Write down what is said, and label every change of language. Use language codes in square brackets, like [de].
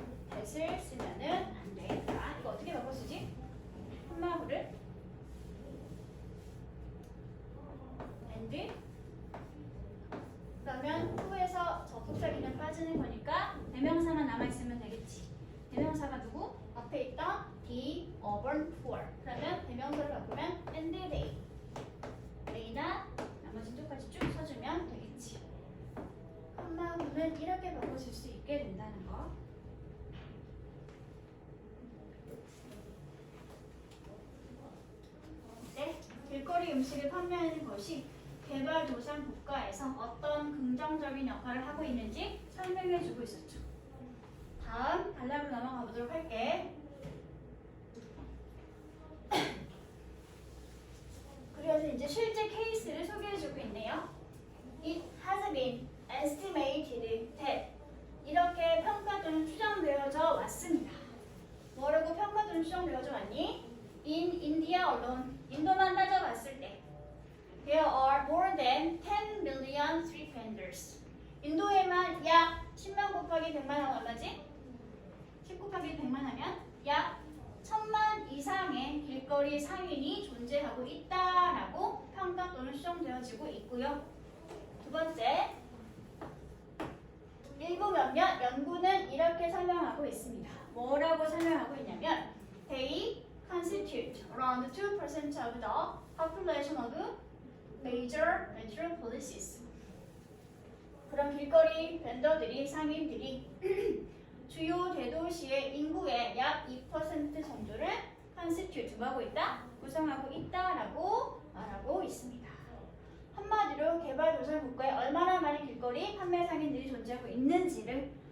[ko] that을 쓰면은 안 돼. 자, 이거 어떻게 바꿔 쓰지? 콤마구를 and 그러면 후에서 접속사기는 빠지는 거니까 대명사만 남아있으면 되겠지. 대명사가 누구? 앞에 있던 [en] the urban poor. [ko] 그러면 대명사를 바꾸면 [en] and they. [ko] they나 나머지 똑같이 쭉 써주면 되겠지. 콤마구는 이렇게 바꿔줄 수 있게 된다는 거. 이제 길거리 음식을 판매하는 것이 개발도상 국가에서 어떤 긍정적인 역할을 하고 있는지 설명해주고 있었죠. 다음 단락으로 넘어가 보도록 할게. 그래서 이제 실제 케이스를 소개해주고 있네요. [en] It has been estimated that [ko] 이렇게 평가 또는 추정되어져 왔습니다. 뭐라고 평가 또는 추정되어져 왔니? [en] In India alone, [ko] 인도만 따져봤을 때 [en] There are more than 10 million street vendors. [ko] 인도에만 약 10만 곱하기 100만 하면 얼마지? 10 곱하기 100만 하면 약 1000만 이상의 길거리 상인이 존재하고 있다라고 평가 또는 추정되어지고 있고요. 두 번째, 일부 몇몇 연구는 이렇게 설명하고 있습니다. 뭐라고 설명하고 있냐면 [en] They constitute around 2% of the population of major metropolises. [ko] 그런 길거리 벤더들이 상인들이 주요 대도시의 인구의 약 2% 정도를 constitute하고 있다, 구성하고 있다라고 말하고 있습니다. 한마디로 개발도상 국가에 얼마나 많은 길거리 판매 상인들이 존재하고 있는지를